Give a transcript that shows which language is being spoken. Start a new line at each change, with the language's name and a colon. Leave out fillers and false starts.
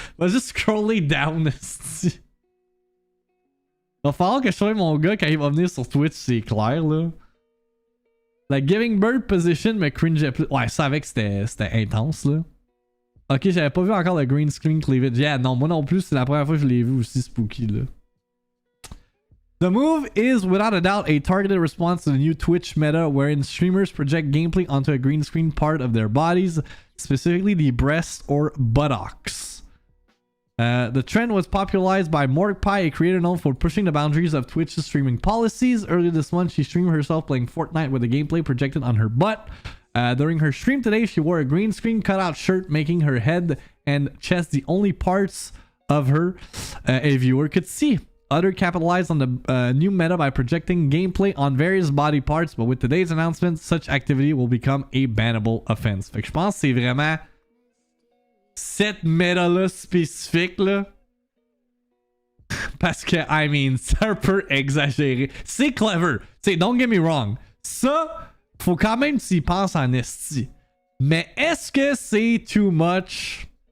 French: Va juste scroller down, esti. Va falloir que je trouve mon gars quand il va venir sur Twitch, c'est clair, là. La Giving Bird position me cringeait plus. Ouais, ça avec c'était intense, là. Ok, j'avais pas vu encore le green screen cleavage. Yeah, non, moi non plus, c'est la première fois que je l'ai vu aussi spooky, là.
English: The move is without a doubt a targeted response to the new Twitch meta wherein streamers project gameplay onto a green screen part of their bodies, specifically the breast or buttocks. The trend was popularized by Mordecai, a creator known for pushing the boundaries of Twitch's streaming policies. Earlier this month, she streamed herself playing Fortnite with the gameplay projected on her butt. During her stream today, she wore a green screen cutout shirt, making her head and chest the only parts of her a viewer could see. Other capitalized on the new meta by projecting gameplay on various body parts, but with today's announcement, such activity will become a bannable offense.
French: Fait que je pense que c'est vraiment cette méta-là spécifique, là. Parce que,
English: I mean,
French: c'est un peu exagéré. C'est clever. T'sais,
English: don't get me wrong.
French: Ça, faut quand même s'y penser en esti. Mais est-ce que c'est
English: too much?